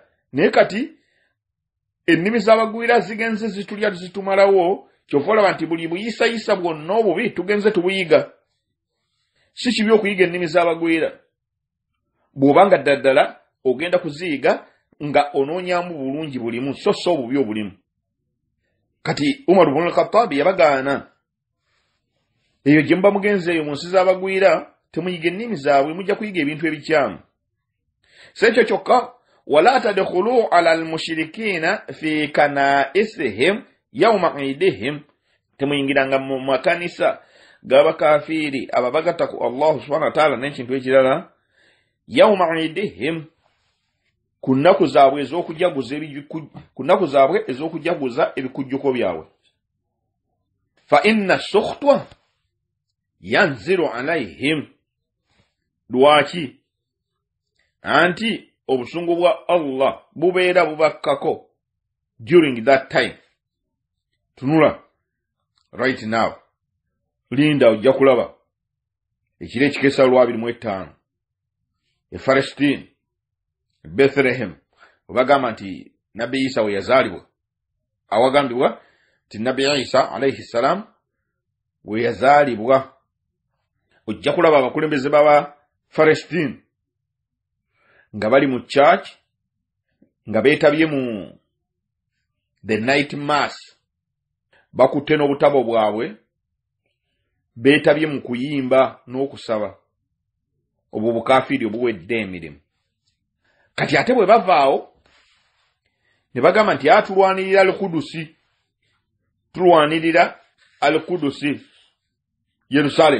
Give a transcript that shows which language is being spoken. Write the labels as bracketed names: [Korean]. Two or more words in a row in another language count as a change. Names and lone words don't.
[Ganda] Naye kati ennimi z'abagwira zigenze zitulya zitumalawo, kyova olaba nti buli buyisayisa bwonna obubi tugenze tubuyiga. Si kibi okuyiga ennimi z'abagwira bw'obanga ddala ogenda kuziyiga nga onoonyamu bulungi bulimu so so obubi obulimu. Kati Umar ibn al-Khattab yabagaana. Eyo gye muba mugenze eyo mu nsi z'abagwira temuyiga ennimi zaabwe, mujja kuyiga ebintu ebikyamu. Sekyo kyokka, [Arabic] ولا تدخلوا على المشركين في كنائسهم يوم عيدهم, [Ganda] temuyingiranga mu makanisa g'abakafiiri ababagatta ku [Arabic] الله سبحانه وتعالى [Ganda] n'ekintu ekirala [Arabic] يوم عيدهم, [Ganda] ku nnaku zaabwe ez'okujaguza ebikujjuko byabwe. [Arabic] فإن السخطة تنزل عليهم, [Ganda] lwaki? Anti obusungu bwa Allah bubeera bubakkako [English] during that time. [Ganda] Tunula [English] right now. [Ganda] Linda ojja kulaba ekiro ekikeesa 25 e Palestine, Bethlehem, bagamba nti Nabi Isa we yazaalibwa. Awagambibwa nti Nabi Isa [Arabic] عليه السلام [Ganda] we yazaalibwa. Ojja kulaba abakulembeze b'aba Palestine nga bali mu church nga beetabye mu [English] the night mass, [Ganda] bakutte n'obutabo bwabwe, beetabye mu kuyimba n'okusaba. Obwo bukafiiri obuwedde emirimu. Kati ate bwe bavaawo ne bagamba nti atulwanirira al-Qudusi, tulwanirira al-Qudusi Yerusalemu.